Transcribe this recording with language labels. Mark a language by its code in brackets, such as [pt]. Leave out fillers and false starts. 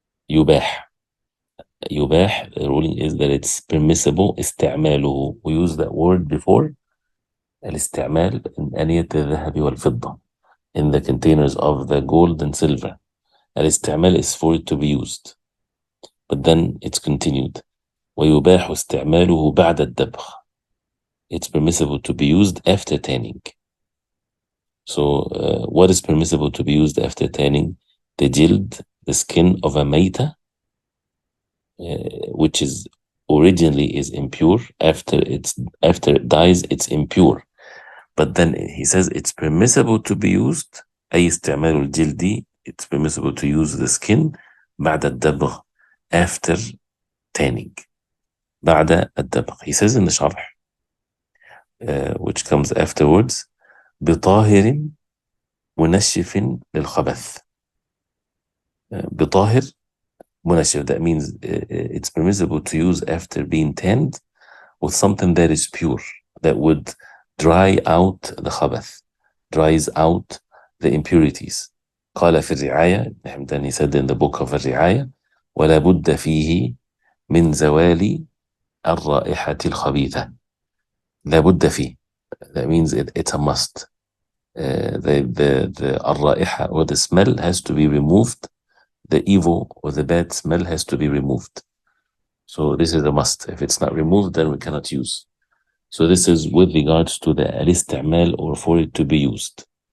[en] يباح, the ruling is that it's permissible. استعماله, we used that word before. الاستعمال in [ar] أنية الذهب والفضة, [en] in the containers of the gold and silver. الاستعمال is for it to be used, but then it's continued. [ar] ويباح استعماله بعد الدبغ. [en] It's permissible to be used after tanning. So what is permissible to be used after tanning? The jild, the skin of a meita, which is originally is impure. After it dies, it's impure. But then he says it's permissible to be used. [ar] أي استعمال الجلد, [en] it's permissible to use the skin [ar] بعد الدبغ, [en] after tanning. [ar] بعد الدبغ. [en] He says in the sharh, which comes afterwards, [ar] بطاهر منشف للخبث. بطاهر منشف, [en] that means it's permissible to use after being tanned with something that is pure, that would dry out the khabath, dries out the impurities. [ar] قال في الرعاية, [en] then he said in the book of [ar] الرعاية, ولا بد فيه من زوال الرائحة الخبيثة. لا بد فيه, [en] that means it's a must. The الرائحة, or the smell, has to be removed. The evil or the bad smell has to be removed. So this is a must. If it's not removed, then we cannot use. So this is with regards to the al-isti'mal, or for it to be used.